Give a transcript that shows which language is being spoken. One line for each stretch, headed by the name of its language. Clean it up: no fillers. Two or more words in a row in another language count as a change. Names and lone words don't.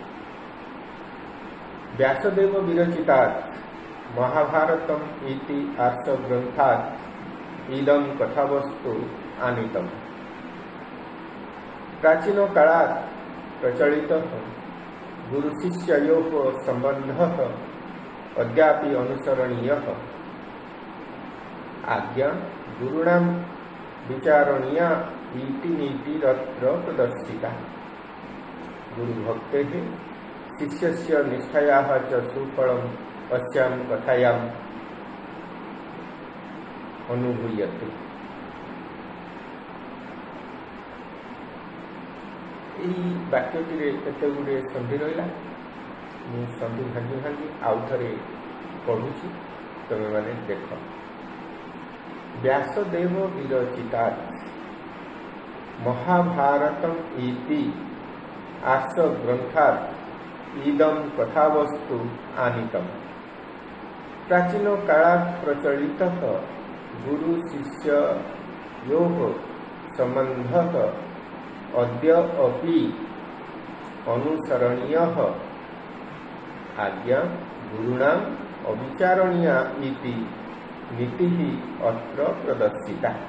Sanskrit: ବ୍ୟାସଦେବ ବିରଚିତାତ୍ ମହାଭାରତମ୍ ଇତି ଆର୍ଷ ଗ୍ରନ୍ଥାତ୍ ଇଦଂ କଥାବସ୍ତୁ ଆनीतम्। ପ୍ରାଚୀନ କାଳାତ୍ ପ୍ରଚଳିତଃ ଗୁରୁ ଶିଷ୍ୟयोः ସମ୍ବନ୍ଧः अद्यापि अनुसरणीयः। आज्ञा गुरुणां विचारणीया इति नीतिरत्र प्रदर्शिता। गुरुभक्तेः शिष्यस्य निष्ठायाः च सुफलम् अस्यां कथायाम् अनुभूयते।
Odia: ଏହି ବାକ୍ୟଟିରେ କେତେ ଗୁଡ଼ିଏ ସନ୍ଧି ରହିଲା। ମୁଁ ସନ୍ଧି ଭାଙ୍ଗି ଭାଙ୍ଗି ଆଉ ଥରେ ପଢ଼ୁଛି, ତମେମାନେ ଦେଖ।
Sanskrit: ବ୍ୟାସଦେବ ବିରଚିତାତ୍ ମହାଭାରତମ୍ ଇତି ଆର୍ଷ ଗ୍ରନ୍ଥାତ୍ ଇଦଂ କଥାବସ୍ତୁ ଆनीतम्। प्राचीन कालात् प्रचलितः गुरु शिष्ययोः सम्बन्धः अद्य अपि अनुसरणीयः आज्ञा गुरुणाम् अविचारणीया इति नीतिः अत्र प्रदर्शिता।